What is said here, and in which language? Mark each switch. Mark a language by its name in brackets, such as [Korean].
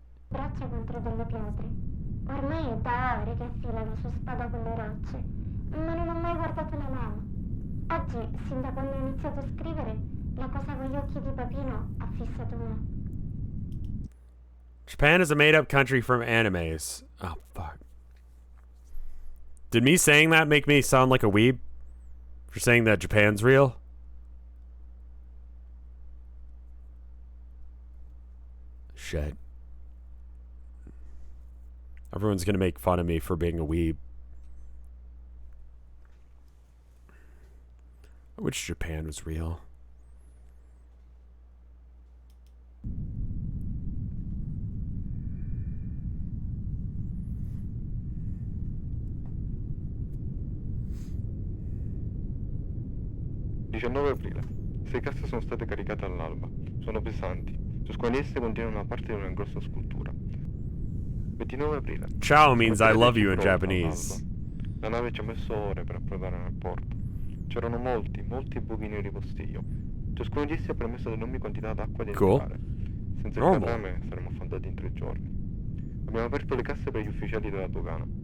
[Italian] Braccia contro delle pietre. Ormai è da ore che affila la sua spada con le rocce, ma non ho mai guardato la lama. Oggi, sin da quando ho iniziato a scrivere, la cosa con gli occhi di Papino ha fissato me. [English] Japan is a made-up country from animes. Oh, fuck. Did me saying that make me sound like a weeb? For saying that Japan's real? Shit. Everyone's gonna make fun of me for being a weeb. I wish Japan was real. [Italian] Aprile. 6 casse sono state caricate all'alba. Sono pesanti. Ciascuna di esse contiene una parte di una grossa scultura. 29 aprile. [English] Ciao means I love you in Japanese. [Italian] La nave ci ha messo ore per approdare nel porto. C'erano molti buchi neri postiglia. Ciascuno di essi ha permesso ad enormi quantità d'acqua di entrare. Senza il carrame saremmo affondati in 3 giorni. Abbiamo aperto le casse per gli ufficiali della dogana.